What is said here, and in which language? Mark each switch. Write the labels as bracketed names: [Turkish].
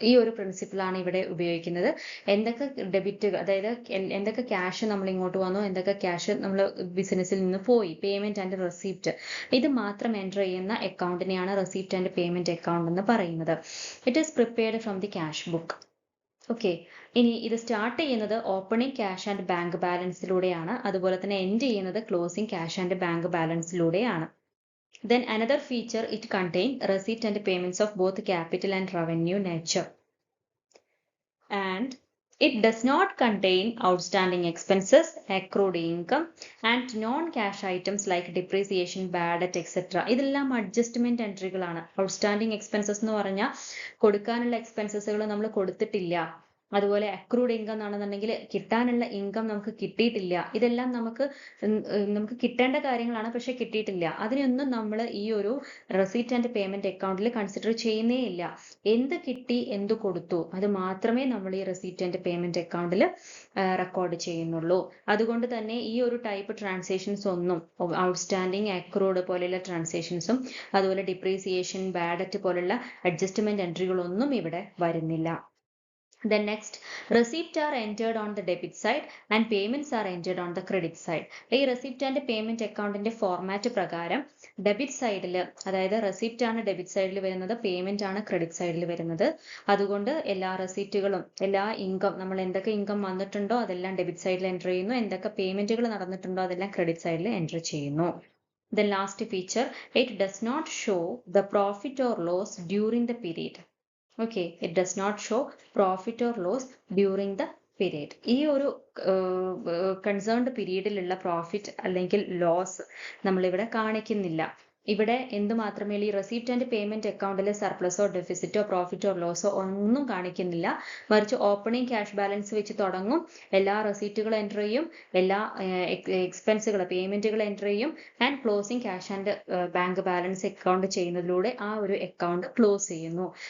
[Malayalam] ഈ ഒരു പ്രിൻസിപ്പിളാണ് ഇവിടെ ഉപയോഗിക്കുന്നത്. എന്തൊക്കെ ഡെബിറ്റ്, അതായത് എന്തൊക്കെ ക്യാഷ് നമ്മൾ ഇങ്ങോട്ട് വന്നു, എന്തൊക്കെ ക്യാഷ് നമ്മൾ ബിസിനസ്സിൽ നിന്ന് പോയി, പേയ്മെന്റ് ആൻഡ് റെസിപ്റ്റ്, ഇത് മാത്രം എൻറ്റർ ചെയ്യുന്ന അക്കൗണ്ടിനെയാണ് റെസിപ്റ്റ് ആൻഡ് പേയ്മെന്റ് അക്കൗണ്ട് എന്ന് പറയുന്നത്. [English] It is prepared from the cash book. [Malayalam] Okay, ഇനി ഇത് സ്റ്റാർട്ട് ചെയ്യുന്നത് ഓപ്പണിംഗ് ക്യാഷ് ആൻഡ് ബാങ്ക് ബാലൻസിലൂടെയാണ്. അതുപോലെ തന്നെ എൻഡ് ചെയ്യുന്നത് closing cash and bank ബാലൻസിലൂടെയാണ്. [English] Then another feature, it contains receipt and payments of both capital and revenue nature. And it does not contain outstanding expenses, accrued income and non-cash items like depreciation, bad debt, etc. [Malayalam] ഇതെല്ലാം adjustment എൻട്രികളാണ്. Outstanding expenses എന്ന് പറഞ്ഞാൽ കൊടുക്കാനുള്ള എക്സ്പെൻസസുകൾ നമ്മൾ കൊടുത്തിട്ടില്ല. അതുപോലെ accrued income ആണെന്നുണ്ടെങ്കിൽ കിട്ടാനുള്ള income നമുക്ക് കിട്ടിയിട്ടില്ല. ഇതെല്ലാം നമുക്ക് കിട്ടേണ്ട കാര്യങ്ങളാണ്, പക്ഷെ കിട്ടിയിട്ടില്ല. അതിനൊന്നും നമ്മൾ ഈ ഒരു റെസീറ്റ് ആൻഡ് പേയ്മെന്റ് അക്കൗണ്ടിൽ കൺസിഡർ ചെയ്യുന്നേ ഇല്ല. എന്ത് കിട്ടി, എന്ത് കൊടുത്തു, അത് മാത്രമേ നമ്മൾ ഈ റെസീറ്റ് ആൻഡ് പേയ്മെന്റ് അക്കൗണ്ടിൽ റെക്കോർഡ് ചെയ്യുന്നുള്ളൂ. അതുകൊണ്ട് തന്നെ ഈ ഒരു ടൈപ്പ് ട്രാൻസാക്ഷൻസ് ഒന്നും, ഔട്ട്സ്റ്റാൻഡിങ്, അക്രൂഡ് പോലെയുള്ള ട്രാൻസാക്ഷൻസും അതുപോലെ ഡിപ്രീസിയേഷൻ, ബാഡ് ഡെറ്റ് പോലുള്ള അഡ്ജസ്റ്റ്മെന്റ് എൻട്രികളൊന്നും ഇവിടെ വരുന്നില്ല. [English] Then next, receipts are entered on the debit side and payments are entered on the credit side. [Malayalam] ഈ റെസിപ്റ്റ് ആൻഡ് പേയ്മെന്റ് അക്കൗണ്ടിന്റെ ഫോർമാറ്റ് പ്രകാരം ഡെബിറ്റ് സൈഡിൽ, അതായത് റെസിപ്റ്റ് ആണ് ഡെബിറ്റ് സൈഡിൽ വരുന്നത്, പേയ്മെന്റ് ആണ് ക്രെഡിറ്റ് സൈഡിൽ വരുന്നത്. അതുകൊണ്ട് എല്ലാ റെസിപ്റ്റുകളും, എല്ലാ ഇൻകം, നമ്മൾ എന്തൊക്കെ ഇൻകം വന്നിട്ടുണ്ടോ അതെല്ലാം ഡെബിറ്റ് സൈഡിൽ എൻറ്റർ ചെയ്യുന്നു, എന്തൊക്കെ പേയ്മെന്റുകൾ നടന്നിട്ടുണ്ടോ അതെല്ലാം ക്രെഡിറ്റ് സൈഡിൽ എൻറ്റർ ചെയ്യുന്നു. [English] The last feature, it does not show the profit or loss during the period. Okay, it does not show profit or loss during the period. [Malayalam] ഈ ഒരു കൺസേൺഡ് പീരീഡിലുള്ള പ്രോഫിറ്റ് അല്ലെങ്കിൽ ലോസ് നമ്മളിവിടെ കാണിക്കുന്നില്ല. ഇവിടെ എന്ത് മാത്രമേ ഈ റെസിപ്റ്റ് ആൻഡ് പേയ്മെന്റ് അക്കൗണ്ടിൽ സർപ്ലസോ ഡെഫിസിറ്റോ പ്രോഫിറ്റോ ലോസോ ഒന്നും കാണിക്കുന്നില്ല. മറിച്ച് ഓപ്പണിംഗ് ക്യാഷ് ബാലൻസ് വെച്ച് തുടങ്ങും, എല്ലാ റെസിപ്റ്റുകൾ എൻറ്റർ ചെയ്യും, എല്ലാ എക്സ്പെൻസുകൾ, പേയ്മെന്റുകൾ എൻറ്റർ ചെയ്യും, and closing cash and bank balance account ചെയ്യുന്നതിലൂടെ ആ ഒരു അക്കൗണ്ട് ക്ലോസ് ചെയ്യുന്നു.